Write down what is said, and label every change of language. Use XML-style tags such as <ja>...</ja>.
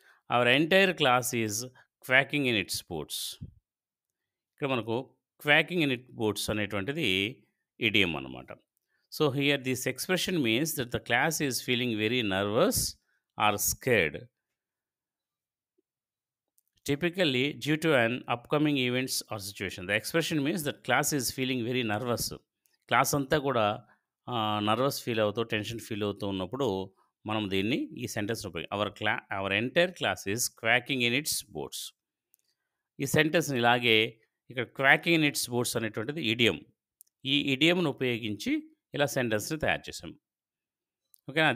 <en>Our entire class is quaking in its boots.</en> <te>ఇక్కడ మనకు</te> <en>quaking in it boots</en> <te>అనేటువంటిది idiom అనమాట.</te> <en>So, here this expression means that the class is feeling very nervous or scared. Typically, due to an upcoming events or situation. The expression means that class is feeling very nervous.</en> <te>Class అంతా కూడా nervous feel అవుతూ, tension feel అవుతూ ఉన్నప్పుడు మనం దీన్ని ఈ sentence ఉపయోగి</te> <en>Our entire class is quaking in its boats.</en> <te>ఈ సెంటెన్స్‌ని ఇలాగే ఇక్కడ</te> <en>quaking in its boats</en> <te>అనేటువంటిది ఇడియమ్. ఈ ఇడియమ్‌ను ఉపయోగించి ఇలా సెంటెన్స్‌ని తయారు చేసాం. ఓకేనా?</te>